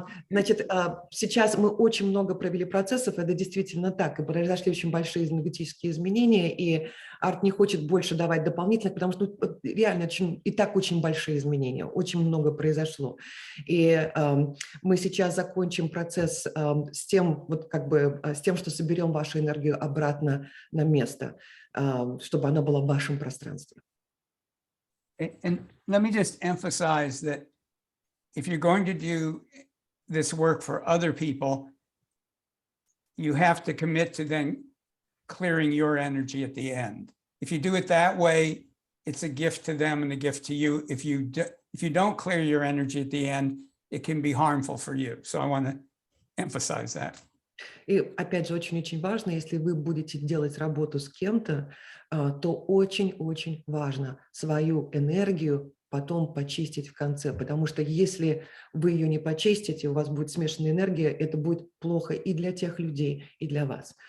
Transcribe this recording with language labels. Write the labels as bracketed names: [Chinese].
[Russian] Значит, сейчас мы очень много провели процессов, это действительно так, и произошли очень большие энергетические изменения, и Арт не хочет больше давать дополнительных, потому что реально и так очень большие изменения, очень много произошло. И мы сейчас закончим процесс с тем, вот как бы, с тем, что соберем вашу энергию обратно на место, чтобы она была в вашем пространстве. [English] And let me just emphasize that if you're going to do this work for other people, you have to commit to then clearing your energy at the end. If you do it that way, it's a gift to them and a gift to you. If you don't clear your energy at the end, it can be harmful for you. So I want to emphasize that. [Russian] И опять же, очень-очень важно, если вы будете делать работу с кем-то, то очень-очень важно свою энергию потом почистить в конце, потому что если вы ее не почистите, у вас будет смешанная энергия, это будет плохо и для тех людей, и для вас.